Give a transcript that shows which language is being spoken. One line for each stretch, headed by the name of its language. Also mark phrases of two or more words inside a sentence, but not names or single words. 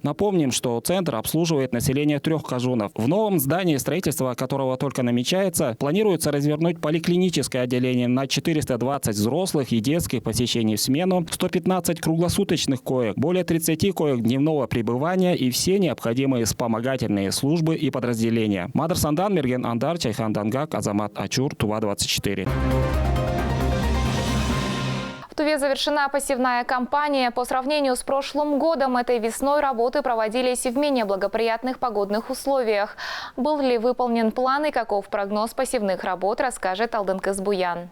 Russian: Напомним, что центр обслуживает население 3 кажунов. В новом здании, строительство которого только намечается, планируется развернуть поликлиническое отделение на 420 взрослых и детских посещений в смену, 115 круглосуточных коек, более 30 коек дневного пребывания и все необходимые вспомогательные службы и подразделения. Мадр Сандан, Мерген Андар, Чайхан Дангак, Азамат Ачур, Тува-24. В Туве завершена посевная кампания. По сравнению с прошлым годом, этой весной работы проводились в менее благоприятных погодных условиях. Был ли выполнен план и каков прогноз посевных работ, расскажет Алдынкыз Буян.